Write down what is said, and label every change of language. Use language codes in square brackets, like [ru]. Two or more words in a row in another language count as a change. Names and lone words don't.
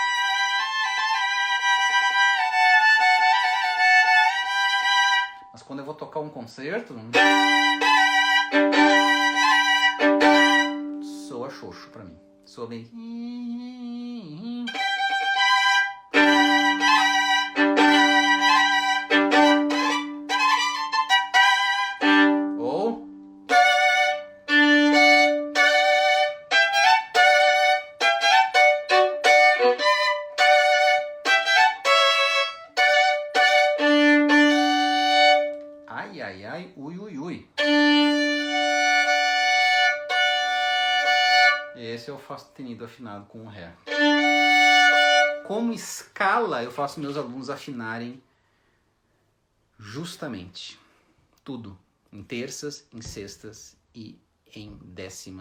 [pt] Mas quando eu vou tocar um concerto, soa xoxo pra mim. Soa bem. Ou ai, ai, ai, ui, ui, ui. Esse eu faço sustenido afinado com o Ré. Como escala, eu faço meus alunos afinarem justamente tudo. Em terças, em sextas e em décimas.